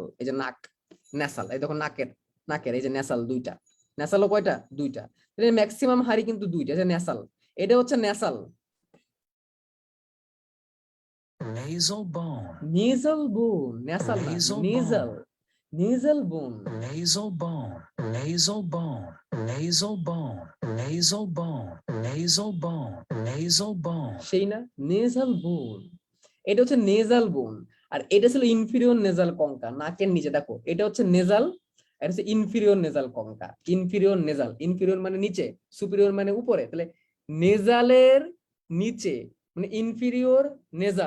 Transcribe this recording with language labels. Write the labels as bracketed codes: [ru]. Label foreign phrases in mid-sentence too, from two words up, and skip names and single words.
[bn] এই যে নাক, ন্যাসাল, এই দেখো নাকের, নাকের এই যে ন্যাসাল দুইটা। ন্যাসালও কয়টা? দুইটা। তাহলে ম্যাক্সিমাম হাড়ি কিন্তু দুইটা, এই যে ন্যাসাল, এটা হচ্ছে ন্যাসাল। [en] Nasal bone. nasal bone, [bn] ন্যাসাল না, [en] Nasal নেজাল, bone. nasal bone. Nasal bone. Nasal bone. Nasal bone. Nasal bone. Nasal bone. Nasal bone. [bn] সেই না, [en] nasal bone, [bn] এটা হচ্ছে [en] nasal bone. [bn] আর এটা ছিল [en] inferior nasal concha, [bn] নাকের নিচে। দেখো এটা হচ্ছে নেজাল, এটা হচ্ছে [en] inferior nasal concha. inferior nasal, [bn] ইনফিরিয়র মানে নিচে, সুপিরিয়র মানে উপরে, তাহলে নেজালের নিচে মানে [en] inferior nasal.